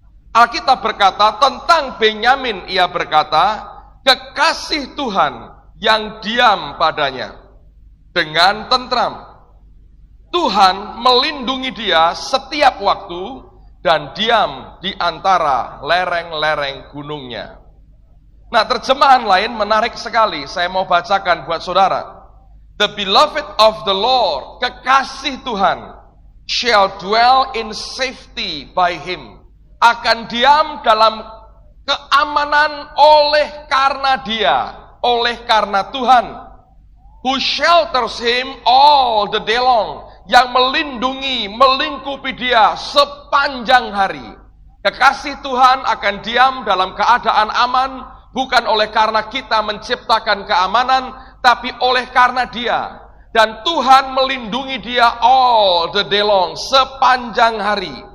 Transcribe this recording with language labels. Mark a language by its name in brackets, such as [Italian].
[Indonesian] Alkitab berkata tentang Benyamin, ia berkata, kekasih Tuhan yang diam padanya dengan tentram. Tuhan melindungi dia setiap waktu dan diam di antara lereng-lereng gunungnya. Nah, terjemahan lain menarik sekali. Saya mau bacakan buat saudara. [English] The beloved of the Lord, [Indonesian] kekasih Tuhan, [English] shall dwell in safety by him. [Indonesian] Akan diam dalam keamanan oleh karena dia, oleh karena Tuhan. [English] Who shelters him all the day long. [Indonesian] Yang melindungi, melingkupi dia sepanjang hari. Kekasih Tuhan akan diam dalam keadaan aman, bukan oleh karena kita menciptakan keamanan, tapi oleh karena dia. Dan Tuhan melindungi dia [English] all the day long, [Indonesian] sepanjang hari.